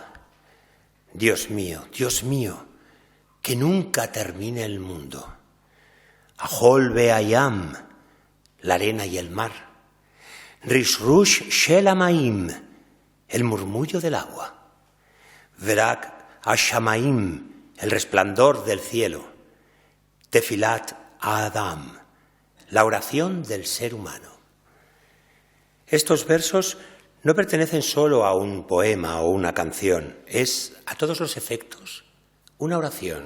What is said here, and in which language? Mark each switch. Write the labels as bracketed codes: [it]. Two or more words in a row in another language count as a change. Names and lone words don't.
[es] Dios mío, que nunca termine el mundo. [he] החול בים, [es] la arena y el mar. [he] רשרוש של המים, [es] el murmullo del agua. [he] וברק השמים, [es] el resplandor del cielo. [he] תפילת אדם, [es] la oración del ser humano. Estos versos no pertenecen solo a un poema o una canción, es, a todos los efectos, una oración.